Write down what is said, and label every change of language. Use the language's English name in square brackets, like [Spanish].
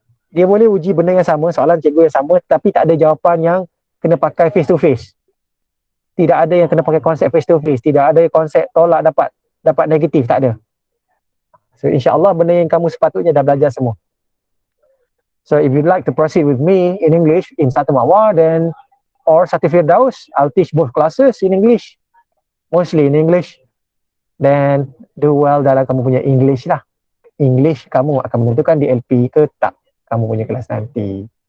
[Malay] Dia boleh uji benda yang sama, soalan cikgu yang sama, tapi tak ada jawapan yang kena pakai [English] face to face. [Malay] Tidak ada yang kena pakai konsep [English] face to face. [Malay] Tidak ada konsep tolak dapat negatif, tak ada. So insyaAllah benda yang kamu sepatutnya dah belajar semua. [English] So if you'd like to proceed with me in English in Satu Mawar then or Satu Firdaus, I'll teach both classes in English. Mostly in English. Then do well [Malay] dalam kamu punya [English] English lah. [Malay] English kamu akan menentukan DLP ke tak kamu punya kelas nanti.